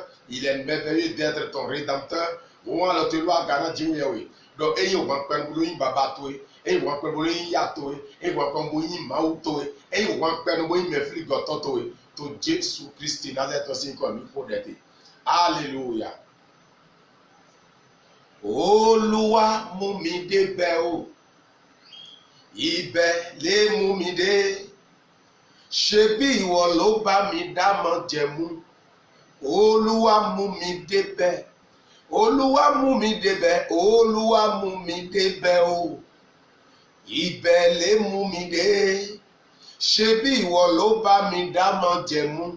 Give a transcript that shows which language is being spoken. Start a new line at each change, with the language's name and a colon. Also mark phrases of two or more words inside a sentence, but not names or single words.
French: Il est merveilleux d'être ton Rédempteur. Donc, Alléluia.
Yoruba: Olúwa mú mi débẹ̀ o, ibẹ̀ lé mú mi dé, ṣebí ìwọ ló bá mi dá májẹ̀mú. Olúwa mú mi débẹ̀, Olúwa mú mi débẹ̀, Olúwa mú mi débẹ̀ o, ibẹ̀ lé mú mi dé, ṣebí ìwọ ló bá mi dá májẹ̀mú.